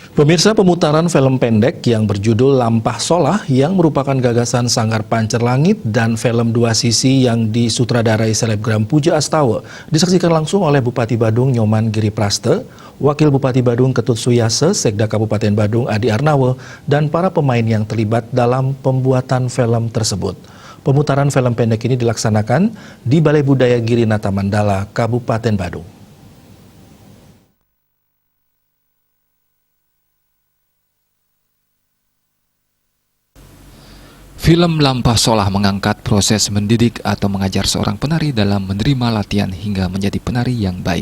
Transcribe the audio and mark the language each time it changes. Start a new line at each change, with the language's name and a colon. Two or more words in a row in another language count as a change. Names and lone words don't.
Indonesian: Pemirsa, pemutaran film pendek yang berjudul Lampah Solah yang merupakan gagasan Sanggar Pancer Langit dan film Dua Sisi yang disutradarai selebgram Puja Astawa disaksikan langsung oleh Bupati Badung Nyoman Giripraste, Wakil Bupati Badung Ketut Suyase, Sekda Kabupaten Badung Adi Arnawa, dan para pemain yang terlibat dalam pembuatan film tersebut. Pemutaran film pendek ini dilaksanakan di Balai Budaya Girinata Mandala, Kabupaten Badung. Film Lampah Solah mengangkat proses mendidik atau mengajar seorang penari dalam menerima latihan hingga menjadi penari yang baik.